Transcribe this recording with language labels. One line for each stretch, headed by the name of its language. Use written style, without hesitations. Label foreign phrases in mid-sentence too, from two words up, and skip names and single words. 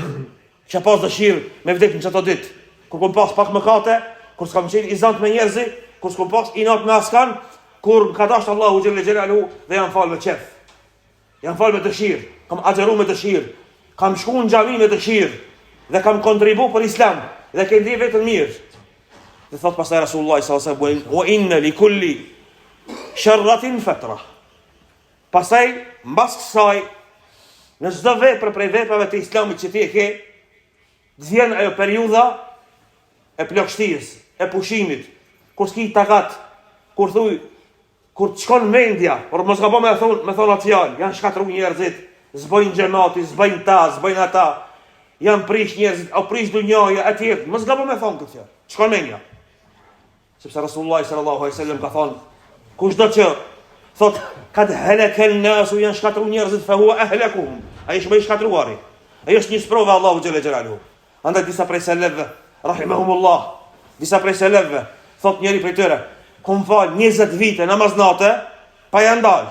Albanian: Kisha pas dëshirë me vdek në çato ditë. Kur kom pas pak mëkate, kur s'kam qenë i zant me njerëzi, kur s'kom pas inat me askan, kur ka dashur Allahu
Arabic: جل جلاله
Albanian: dhe janë falë me qef. Janë falë me dëshirë, kam agjeru me dëshirë, kam shku në xhami me dëshirë dhe kam kontribu për Islam dhe ke ndi vetën mirë. Dhe thot pastaj Rasulullah
Arabic: صلى الله عليه وسلم, "وإن لكل شرة فترة."
Albanian: Pastaj mbas kësaj në çdo vepër prej veprave të Islamit që ti e ke, vjen ajo periudha e plagështisë, e pushimit, kur s'ki takat, kur thuj, kur të shkon mendja, por mos gabo me thonë atë fjalë, janë shkatru njerëzit, zbojnë xhamati, zbojnë ta, zbojnë ata, janë prish njerëzit, o prish dunjaja, atje, mos gabo me thonë këtë fjalë, shkon mendja. Sepse Rasulullah
Arabic: صلى الله عليه وسلم
Albanian: ka thonë, kushdo që thot
Arabic: قد هلك الناس,
Albanian: janë shkatru njerëzit,
Arabic: فهو أهلكهم,
Albanian: ai është më i shkatruari. Ai është një sprova Allahu
Arabic: جل جلاله.
Albanian: Andaj disa prej selefëve, rahimahumullah, disa prej selefëve, thot njëri prej tyre, kom fal 20 vite namaznate, pa janë dalë.